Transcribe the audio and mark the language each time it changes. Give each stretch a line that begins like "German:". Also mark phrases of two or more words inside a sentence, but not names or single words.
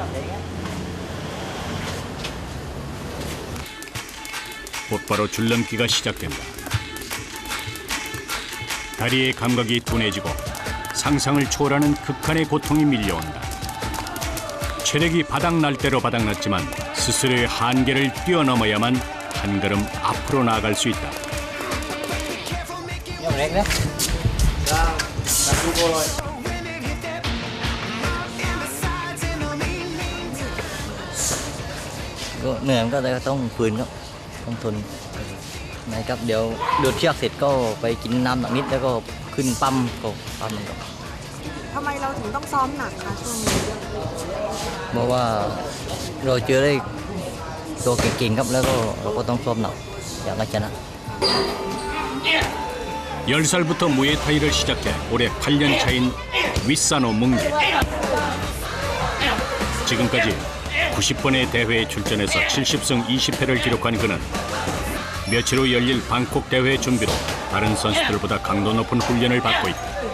Korean: 곧바로 줄넘기가 시작된다. 다리의 감각이 둔해지고 상상을 초월하는 극한의 고통이 밀려온다. 체력이 바닥날 대로 바닥났지만 스스로의 한계를 뛰어넘어야만 한 걸음 앞으로 나아갈 수 있다.
Thai: เหนื่อยก็เลยต้องฝืนครับต้องทนนะครับเดี๋ยวดูดเชือกเสร็จก็ไปกินน้ำหนักนิดแล้วก็ขึ้นปั๊มก็ปั๊มมันก็ ทำไมเราถึงต้องซ้อมหนักคะช่วงนี้ เพราะว่าเราเจอได้ตัวเก่งๆครับแล้วก็เราก็ต้องซ้อมหนักอยากให้ชนะ
Korean: 10살부터 무에타이를 시작해 올해 8년 차인 윗사노 뭉게. 지금까지 90번의 대회에 출전해서 70승 20패를 기록한 그는 며칠 후 열릴 방콕 대회 준비로 다른 선수들보다 강도 높은 훈련을 받고 있다.